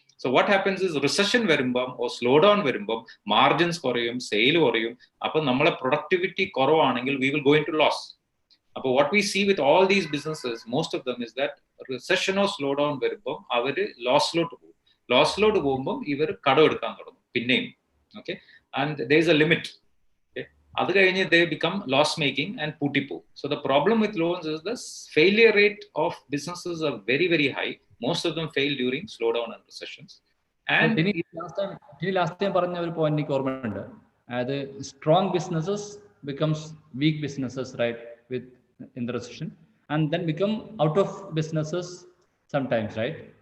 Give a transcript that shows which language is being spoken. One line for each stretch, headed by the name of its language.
English: so what happens is
Malayalam: recession വരുമ്പം ഓ slow down വരുമ്പം margins കുറയും, സെയിൽ കുറയും. അപ്പൊ നമ്മളെ പ്രൊഡക്ടിവിറ്റി കുറവാണെങ്കിൽ
English: We will go into loss. അപ്പൊ what we see with all these businesses most of them is that
Malayalam: റിസഷനോ slow down വരുമ്പം അവര് ലോസിലോട്ട് പോകും. ലോസിലോട്ട് പോകുമ്പം ഇവർ കടം എടുക്കാൻ തുടങ്ങും പിന്നെയും.
English: Okay, and there is a limit.
Malayalam: അത് കഴിഞ്ഞ്
English: they become loss making and
Malayalam: പൂട്ടിപ്പോ.
English: So the problem with loans is the failure rate of businesses are very very high. Most of them fail during slowdown and recessions. And
Malayalam: last time പറഞ്ഞ ഒരു point എനിക്ക് ഓർമ്മയുണ്ട്.
English: അതായത് strong businesses becomes weak businesses right with in the recession and then become out of businesses sometimes, right?